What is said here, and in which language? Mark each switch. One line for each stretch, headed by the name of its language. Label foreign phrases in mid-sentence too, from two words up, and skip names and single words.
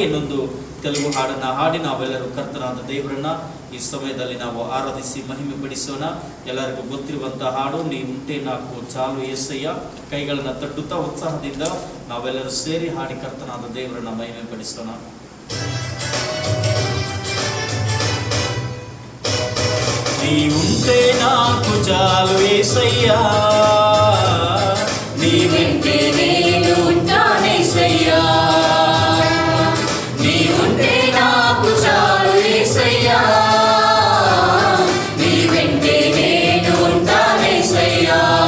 Kannada: ಇನ್ನೊಂದು ತೆಲುಗು ಹಾಡನ್ನ ಹಾಡಿ ನಾವೆಲ್ಲರೂ ಕರ್ತನಾದ ದೇವರನ್ನ ಈ ಸಮಯದಲ್ಲಿ ನಾವು ಆರಾಧಿಸಿ ಮಹಿಮೆ ಪಡಿಸೋಣ. ಎಲ್ಲರಿಗೂ ಗೊತ್ತಿರುವಂತಹ ಹಾಡು,
Telugu: నీ ఉంటే నాకు చాలు యేసయ్య.
Kannada: ಕೈಗಳನ್ನ ತಟ್ಟುತ್ತಾ ಉತ್ಸಾಹದಿಂದ ನಾವೆಲ್ಲರೂ ಸೇರಿ ಹಾಡಿ ಕರ್ತನಾದ ದೇವರನ್ನ ಮಹಿಮೆ ಪಡಿಸೋಣ.
Telugu: నీ ఉంటే నాకు చాలు యేసయ్యా, నీ వెంటే నేను ఉంటానేసయ్యా, నీ ఉంటే నాకు చాలు యేసయ్యా, నీ వెంటే నేను ఉంటానేసయ్యా,